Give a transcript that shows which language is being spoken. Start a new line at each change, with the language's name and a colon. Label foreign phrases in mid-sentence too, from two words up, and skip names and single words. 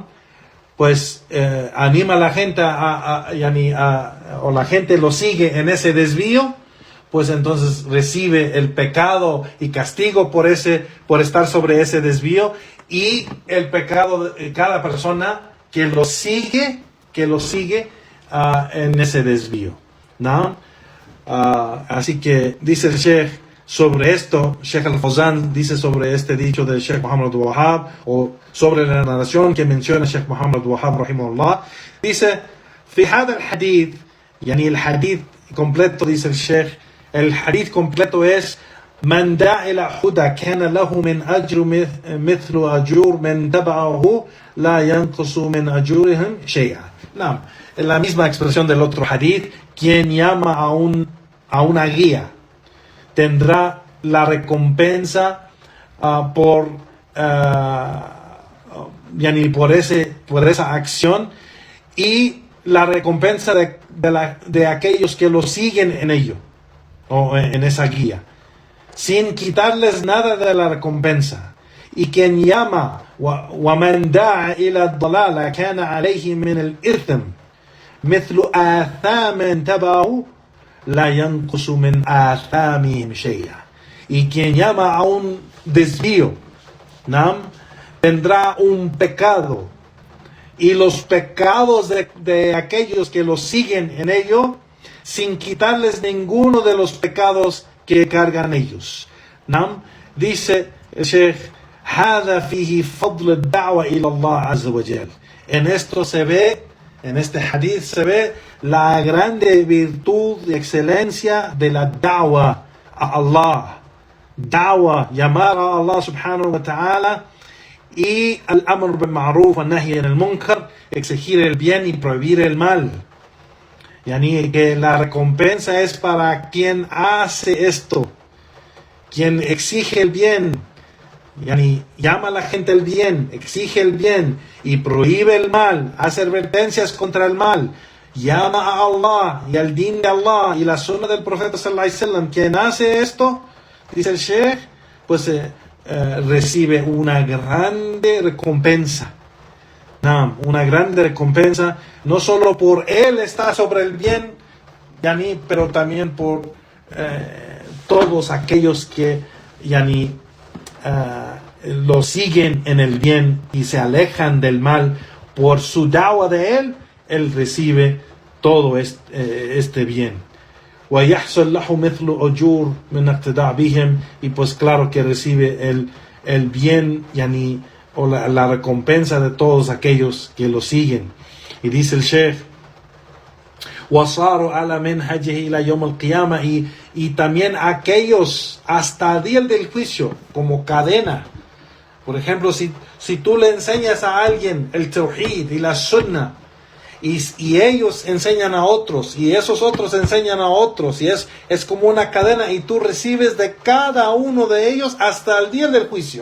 Spanish: Pues anima a la gente o la gente lo sigue en ese desvío, pues entonces recibe el pecado y castigo por estar sobre ese desvío, y el pecado de cada persona que lo sigue en ese desvío, ¿no? Así que dice el Sheikh sobre esto, Sheikh Al-Fawzan dice sobre este dicho del Sheikh Muhammad Wahab, o sobre la narración que menciona Sheikh Muhammad Wahab rahimahullah, dice:
Arabic: في هذا الحديث,
Spanish: el hadith completo, dice el Sheikh, el hadith completo es:
Arabic: من دعا إلى هدى كان له من أجر مثل أجور من تبعه لا ينقص من أجورهم شيئا.
Spanish: No, es la misma expresión del otro hadith: quien llama a una guía tendrá la recompensa por yani por esa acción, y la recompensa de aquellos que lo siguen en ello, o en esa guía, sin quitarles nada de la recompensa. Y quien llama
Arabic: وَمَنْ دَعَ إِلَى الضَّلَالَ كَانَ عَلَيْهِ مِنَ الْإِثْمِ مثل آثام تبعه لا ينقص من آثامهم شيئا.
Spanish: Y quien llama a un desvío, ¿no?, tendrá un pecado, y los pecados de aquellos que lo siguen en ello, sin quitarles ninguno de los pecados que cargan ellos, ¿no? Dice el Sheikh:
Arabic: هذا فيه فضل الدعوة إلى الله عز وجل.
Spanish: En esto se ve, en este hadith se ve la grande virtud y excelencia de la da'wa a Allah.
Arabic: Da'wa,
Spanish: llamar a
Arabic: Allah سبحانه وتعالى, y الأمر بالمعروف والنهي عن المنكر,
Spanish: exigir el bien y prohibir el mal. Yani que la recompensa es para quien hace esto, quien exige el bien, yani llama a la gente al bien, exige el bien y prohíbe el mal, hace advertencias contra el mal, llama a Allah y al din de Allah y la sunna del profeta
Arabic: صلى الله عليه وسلم.
Spanish: Quien hace esto, dice el Sheikh, pues recibe una grande recompensa. Una grande recompensa, no solo por él estar sobre el bien, yani, pero también por todos aquellos que yani, lo siguen en el bien y se alejan del mal. Por su da'wa de él recibe todo este bien.
Arabic: وَيَحْصَلْ لَهُ مِثْلُ أُجُورٍ مِنْ اقْتِدَاءٍ بِهِمْ.
Spanish: Y pues claro que recibe el bien, yani, o la recompensa de todos aquellos que lo siguen. Y dice el Sheikh:
Arabic: وَصَارُوا عَلَى مِنْهَجِهِ إِلَى يَوْمِ الْقِيَامَةِ.
Spanish: Y también aquellos hasta el día del juicio, como cadena. Por ejemplo, si tú le enseñas a alguien el tawhid y la sunnah, y ellos enseñan a otros, y esos otros enseñan a otros, y es como una cadena, y tú recibes de cada uno de ellos hasta el día del juicio.